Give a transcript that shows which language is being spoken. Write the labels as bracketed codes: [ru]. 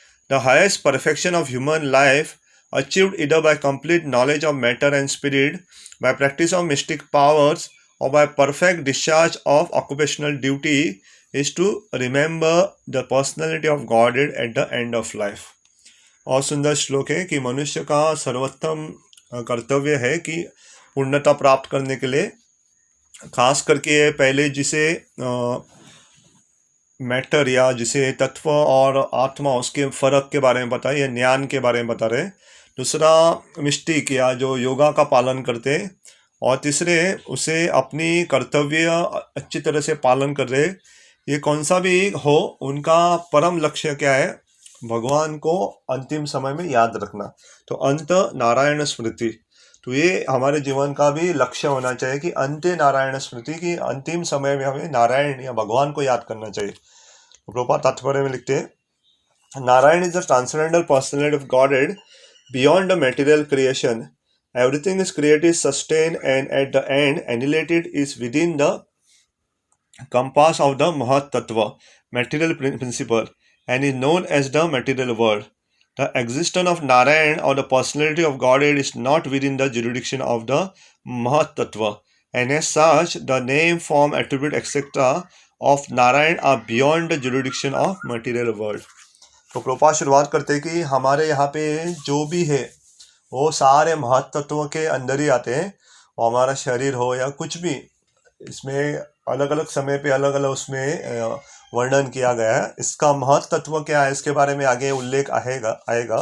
[en] The highest perfection of human life, achieved either by complete knowledge of matter and spirit, by practice of mystic powers, or by perfect discharge of occupational duty, is to remember the personality of Godhead at the end of life. [hi] और सुंदर श्लोक है कि मनुष्य का सर्वोत्तम कर्तव्य है कि पूर्णता प्राप्त करने के लिए, खास करके पहले जिसे मैटर या जिसे तत्व और आत्मा, उसके फर्क के बारे में बताए या ज्ञान के बारे में बता रहे। दूसरा मिस्टिक या जो योगा का पालन करते, और तीसरे उसे अपनी कर्तव्य अच्छी तरह से पालन कर रहे। ये कौन सा भी हो, उनका परम लक्ष्य क्या है? भगवान को अंतिम समय में याद रखना। तो अंत नारायण स्मृति, तो ये हमारे जीवन का भी लक्ष्य होना चाहिए कि अंत्य नारायण स्मृति, की अंतिम समय में हमें नारायण या भगवान को याद करना चाहिए। प्रभुपाद तात्पर्य में लिखते हैं, [en] Narayan is the transcendental personality of Godhead beyond the material creation. Everything is created, sustained and at the end annihilated is within the compass of the Mahat Tattva, material principle, and is known as the material world. The existence of Narayan or the personality of Godhead is not within the jurisdiction of the Mahat Tattva, and as such, the name, form, attribute, etc. of Narayan are beyond the jurisdiction of material world. [hi] तो प्रभुपाद शुरुआत करते हैं कि हमारे यहाँ पे जो भी है वो सारे महत तत्व के अंदर ही आते हैं। और हमारा शरीर हो या कुछ भी, इसमें अलग अलग समय पे अलग अलग उसमें वर्णन किया गया है। इसका महत तत्व क्या है, इसके बारे में आगे उल्लेख आएगा।